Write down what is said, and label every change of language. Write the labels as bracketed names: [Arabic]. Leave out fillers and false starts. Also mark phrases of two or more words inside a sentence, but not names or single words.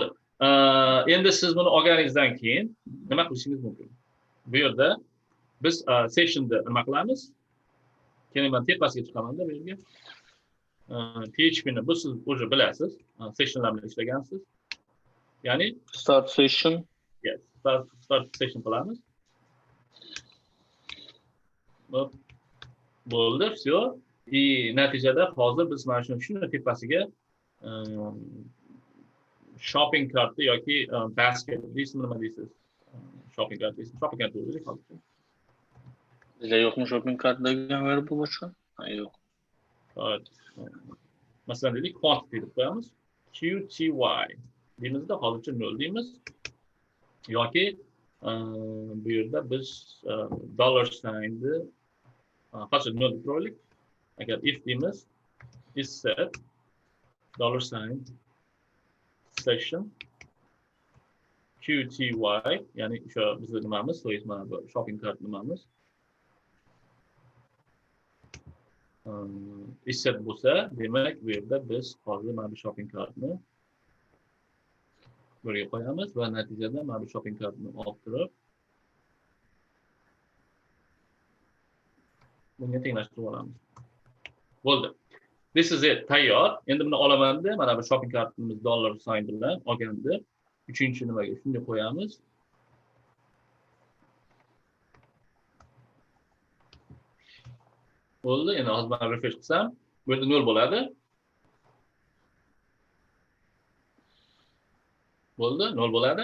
[Uzbek] Endi siz buni olganingizdan keyin nima qilishingiz mumkin? Bu yerda biz sessionda nima qilamiz? Keling, men tepasiga chiqaman-da bu yerga. PHP'ni bu siz o'zi bilasiz, sessionlar bilan ishlagansiz. Ya'ni [English] Start session. [Uzbek] Yes, [English] start session [Uzbek] qilamiz. Bo'ldi, [Russian] все. [Uzbek] И natijada hozir biz mana shuni tepasiga [English] shopping kartni [Uzbek] yoki basket deysizmi, nima deysiz? [English] Shopping cart deysiz. Shopping cart [Uzbek] o'zi hozir. Bizda yo'qmi [English] shopping cart [Uzbek] degan verb boshqa? Yo'q. Masalan deylik, quantity deb qo'yamiz. QTY deymizda hozircha 0 deymiz. Yoki bu yerda biz [English] dollar signni [Uzbek] hozir 0 deb qo'yaylik. Agar if deymiz, [English] is set dollar sign session QTY, [Uzbek] ya'ni o'sha bizning nimamiz, so mana bu [English] shopping cart [Uzbek] nimamiz. [English] Is set [Uzbek] bo'lsa, demak bu yerda biz hozir mana bu [English] shopping cartni [Uzbek] buraya qo'yamiz va natijada mana bu [English] shopping cartni [Uzbek] olib turib bunga tenglashtirib olamiz. Bo'ldi. [English] This is it, [Uzbek] tayyor. Endi buni olamanda mana bu [English] shopping cartimiz dollar sign [Uzbek] bilan olganda uchinchi nimaga shunday qo'yamiz. Bo'ldi. Endi hozir men refresh qilsam, bu yerda 0 bo'ladi. Bo'ldi, 0 bo'ladi.